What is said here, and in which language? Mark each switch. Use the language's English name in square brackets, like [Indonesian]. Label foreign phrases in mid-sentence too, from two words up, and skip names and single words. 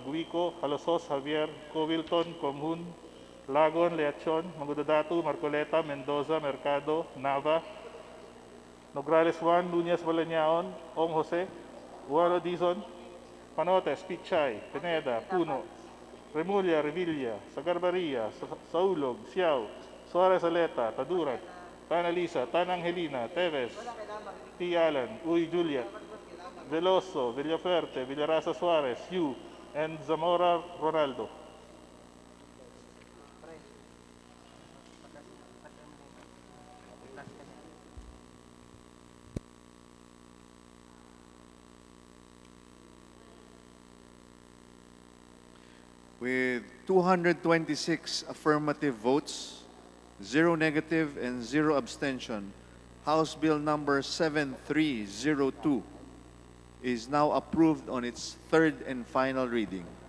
[English] Guico, Halosos Javier, Covilton, Comhun, Lagon, Leachon, Mangudadatu, Marcoleta, Mendoza, Mercado, Nava, Nograles Juan, Nunez Balañaon, Ong Jose, Guaro Dizon, Panotes, Pichay, Pineda, Puno, Remulla, Revilla, Sagarbaria, Saulog, Siao, Suarez Aleta, Tadurat, Tana Lisa, Tana Angelina, Teves, T. Allen, Uy Juliet, Veloso, Villaferte, Villarasa Suarez, Yu, and Zamora Ronaldo. With 226 affirmative votes, 0 negative, and 0 abstention, House Bill number 7302 is now approved on its third and final reading.